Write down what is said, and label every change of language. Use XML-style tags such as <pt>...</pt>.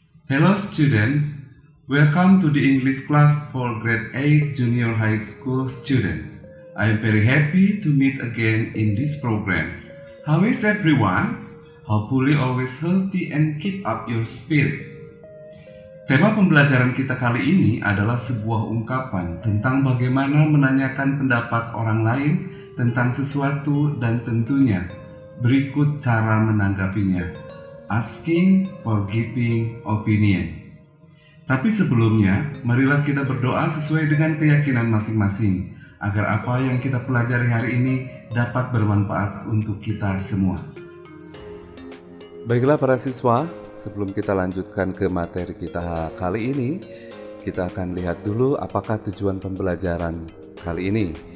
<en>Hello students, welcome to the English class for grade 8 junior high school students. I am very happy to meet again in this program. How is everyone? Hopefully always healthy and keep up your spirit.</en> <id>Tema pembelajaran kita kali ini adalah sebuah ungkapan tentang bagaimana menanyakan pendapat orang lain tentang sesuatu dan tentunya berikut cara menanggapinya.</id> <en>Asking for giving opinion.</en> <id>Tapi sebelumnya, marilah kita berdoa sesuai dengan keyakinan masing-masing agar apa yang kita pelajari hari ini dapat bermanfaat untuk kita semua. Baiklah para siswa, sebelum kita lanjutkan ke materi kita kali ini, kita akan lihat dulu apakah tujuan pembelajaran kali ini.</id>